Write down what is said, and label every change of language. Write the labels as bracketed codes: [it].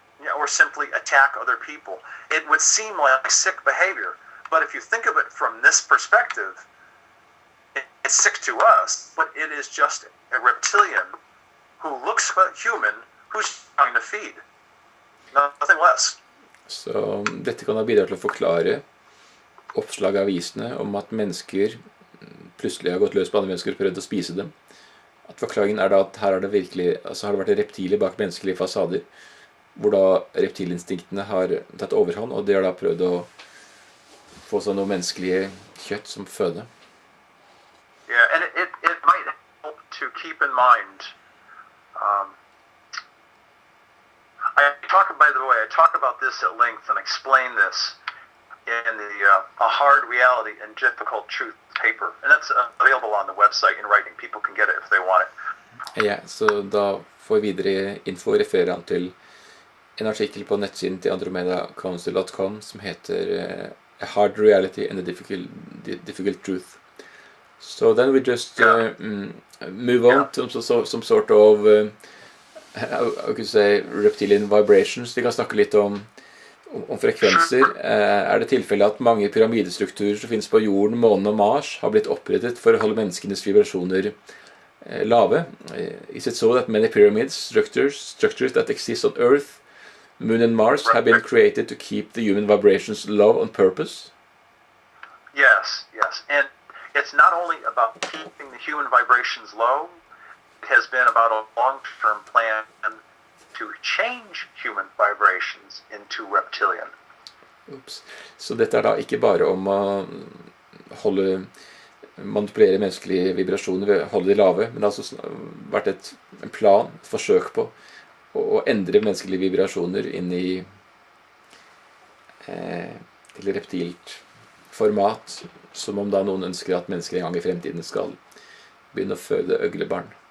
[en] yeah, or simply attack other people. It would seem like sick behavior, but if you think of it from this perspective, it's sick to us, but it is just a reptilian who looks human, who's trying to feed. Nothing less. [no] Så dette kan ha bidratt til å forklare oppslag i avisene om at mennesker plutselig har gått løs på andre mennesker og prøvd å spise dem. At forklaringen er da at her har det virkelig, altså har det vært reptiler bak menneskelige fasader, hvor da reptilinstinktene har tatt overhånd, og de har da prøvd å få sånn noe menneskelige kjøtt som føde. [en] Yeah, and it might help to keep in mind. I talk about this at length and explain this in the A Hard Reality and Difficult Truth paper, and that's available on the website in writing. People can get it if they want it. [no] Ja, så da får videre info referere han til en artikkel på nettsiden til andromedacouncil.com som heter A Hard Reality and a Difficult Truth. [en] So then we just move on to some sort of I could say reptilian vibrations. [no] Vi kan snakke litt om frekvenser. Er det tilfelle at mange pyramidestrukturer som finnes på jorden, månen og Mars har blitt opprettet for å holde menneskenes vibrasjoner lave? [en] Is it so that many pyramids, structures that exist on Earth, Moon and Mars have been created to keep the human vibrations low on purpose? Yes, and it's not only about keeping the human vibrations low, it has been about a long-term plan to change human vibrations into reptilian. Oops. [no] Så dette er da ikke bare om å manipulere menneskelige vibrasjoner ved å holde de lave, men det har altså vært en plan, et forsøk på å endre menneskelige vibrasjoner inn i til reptilt format, som om da noen ønsker at mennesker en gang i fremtiden skal begynne å føde øglebarn.